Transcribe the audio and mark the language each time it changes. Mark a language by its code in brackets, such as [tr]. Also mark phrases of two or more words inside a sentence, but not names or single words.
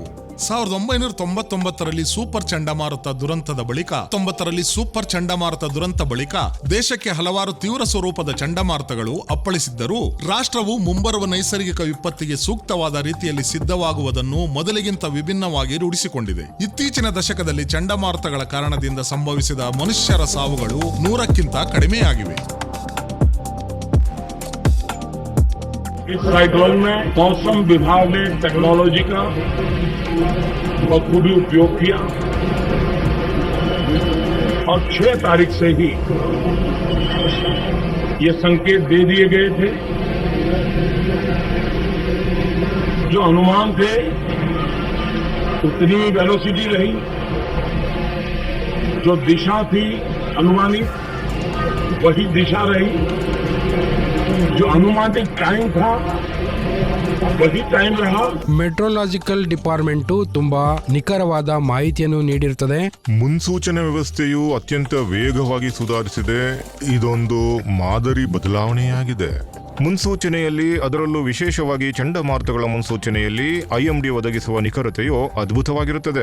[kn] 1999ರಲ್ಲಿ ಸೂಪರ್ ಚಂಡಮಾರುತ ದುರಂತ ಬಳಿಕ ದೇಶಕ್ಕೆ ಹಲವಾರು ತೀವ್ರ ಸ್ವರೂಪದ ಚಂಡಮಾರುತಗಳು ಅಪ್ಪಳಿಸಿದ್ದರೂ ರಾಷ್ಟ್ರವು ಮುಂಬರುವ ನೈಸರ್ಗಿಕ ವಿಪತ್ತಿಗೆ ಸೂಕ್ತವಾದ ರೀತಿಯಲ್ಲಿ ಸಿದ್ಧವಾಗುವುದನ್ನು ಮೊದಲಿಗಿಂತ ವಿಭಿನ್ನವಾಗಿ ರೂಢಿಸಿಕೊಂಡಿದೆ. ಇತ್ತೀಚಿನ ದಶಕದಲ್ಲಿ ಚಂಡಮಾರುತಗಳ ಕಾರಣದಿಂದ ಸಂಭವಿಸಿದ ಮನುಷ್ಯರ ಸಾವುಗಳು 100ಕ್ಕಿಂತ ಕಡಿಮೆಯಾಗಿವೆ. [hi] इस साइक्लोन में मौसम विभाग ने टेक्नोलॉजी का बखूबी उपयोग किया और 6 तारीख से ही ये संकेत दे दिए गए थे. जो अनुमान थे उतनी वेलोसिटी रही, जो दिशा थी अनुमानित वही दिशा रही, जो अनुमानित टाइम था वही टाइम रहा. [en] meteorological department [kn] ತುಂಬಾ ನಿಖರವಾದ ಮಾಹಿತಿಯನ್ನು ನೀಡಿರುತ್ತದೆ. ಮುನ್ಸೂಚನೆ ವ್ಯವಸ್ಥೆಯು ಅತ್ಯಂತ ವೇಗವಾಗಿ ಸುಧಾರಿಸಿದೆ. ಇದೊಂದು ಮಾದರಿ ಬದಲಾವಣೆಯಾಗಿದೆ. ಮುನ್ಸೂಚನೆಯಲ್ಲಿ, ಅದರಲ್ಲೂ ವಿಶೇಷವಾಗಿ ಚಂಡಮಾರುತಗಳ ಮುನ್ಸೂಚನೆಯಲ್ಲಿ ಐಎಂಡಿ ಒದಗಿಸುವ ನಿಖರತೆಯು ಅದ್ಭುತವಾಗಿರುತ್ತದೆ.